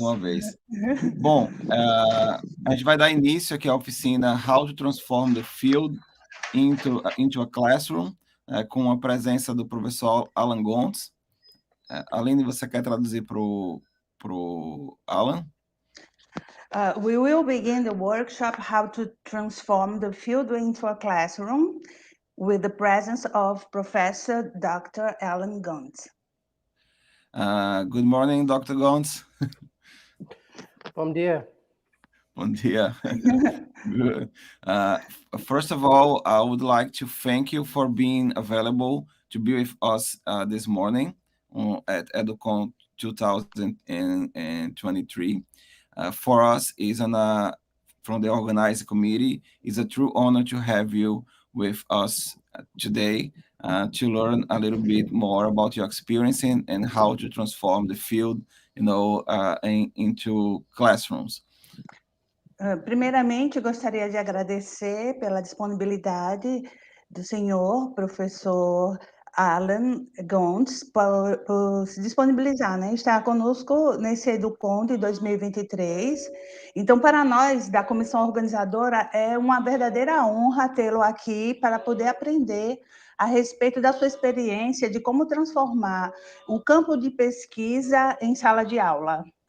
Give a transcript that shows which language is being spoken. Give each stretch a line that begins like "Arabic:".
Portuguese: uma vez. Bom, a gente vai dar início aqui à oficina How to Transform the Field into a Classroom, com a presença do professor Alan Gontz. Aline, você quer traduzir para o Alan?
English: We will begin the workshop How to Transform the Field into a Classroom with the presence of Professor Dr. Alan Guntz. Good morning, Dr. Gontz.
Portuguese: Bom dia. Bom dia. Good.
English: First of all, I would like to thank you for being available to be with us this morning at Educon 2023. For us, from the organizing committee, it's a true honor to have you with us today to learn a little bit more about your experience and how to transform the field, into classrooms.
Portuguese: Primeiramente, gostaria de agradecer pela disponibilidade do senhor professor Alan Gontz por se disponibilizar, né? Estar conosco nesse Educon de 2023. Então, para nós, da comissão organizadora, é uma verdadeira honra tê-lo aqui para poder aprender a respeito da sua experiência de como transformar o campo de pesquisa em sala de aula.